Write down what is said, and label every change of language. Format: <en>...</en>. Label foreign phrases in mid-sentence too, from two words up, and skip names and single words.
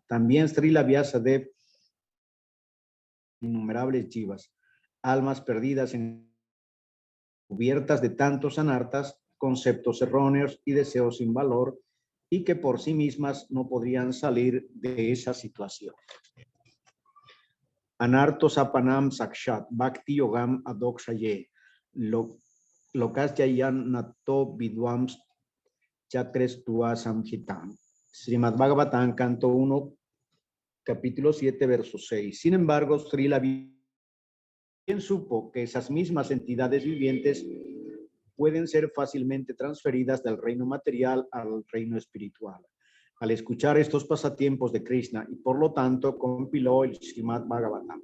<es>También Srila Vyasadeva, innumerables jivas, almas perdidas cubiertas de tantos anartas, conceptos erróneos y deseos sin valor, y que por sí mismas no podrían salir de esa situación.</es> <sa>अनर्थोपशमं साक्षाद् भक्तियोगम् अधोक्षजे लोकस्याजानतो विद्वांश् चक्रे सात्वतसंहिताम्.</sa> <es>Srimad Bhagavatam, canto 1, capítulo 7, verso 6. Sin embargo, Srila bien supo que esas mismas entidades vivientes pueden ser fácilmente transferidas del reino material al reino espiritual. Al escuchar estos pasatiempos de Krishna y por lo tanto compiló el Srimad Bhagavatam.</es>